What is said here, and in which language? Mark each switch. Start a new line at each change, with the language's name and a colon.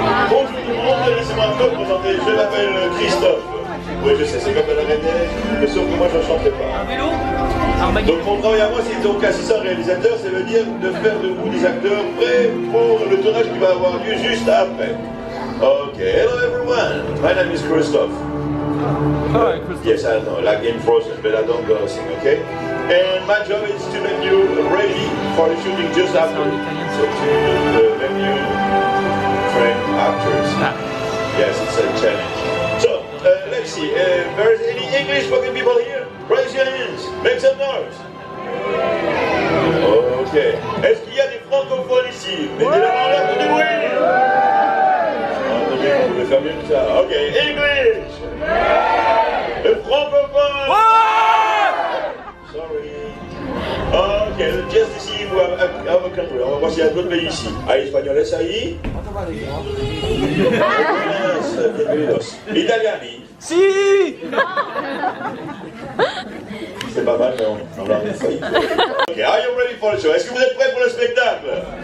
French: Bonjour, laissez-moi me présenter, je m'appelle Christophe. Oui, je sais, c'est comme la Reine des Neiges, mais sauf que moi je ne chanterai pas. Donc mon travail à moi, c'est donc assistant réalisateur, ça veut dire de faire de vous des acteurs prêts pour le tournage qui va avoir lieu juste après.
English: Ok, hello everyone, my name is Christoph. Yes, I know, like in Frozen, but I don't go sing, okay? And my job is to make you ready for the shooting just after. So to make you train actors. Yes, it's a challenge. So, let's see, there is any English spoken people here? Raise your hands, make some noise. Ok.
French: Est-ce qu'il y a des francophones ici? Mettez la main en l'air pour du bruit. Attendez, vous pouvez faire mieux que ça.
English: Ok, English.
French: Le francophone.
English: Sorry. Ok, just to see if we have a country.
French: On va voir s'il y a d'autres pays ici.
Spanish: Ah, españoles ahí. Bienvenidos. Italiani.
Italian: Si.
French: C'est pas mal, mais on va rien faire.
English: Ok, are you ready for the show?
French: Est-ce que vous êtes prêts pour le spectacle?